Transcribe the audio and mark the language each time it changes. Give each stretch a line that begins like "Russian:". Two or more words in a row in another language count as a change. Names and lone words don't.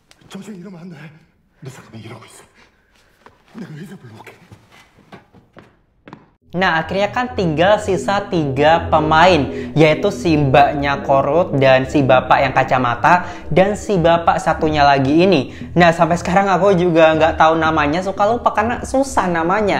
Korean: 정신 이러면 안 돼. 너 잠깐만 이러고 있어. 내가 의사 불러올게.
Indonesian: Nah, akhirnya kan tinggal sisa 3 pemain, yaitu si mbaknya Korut dan si bapak yang kacamata dan si bapak satunya lagi ini. Nah, sampai sekarang aku juga nggak tahu namanya, suka lupa karena susah namanya.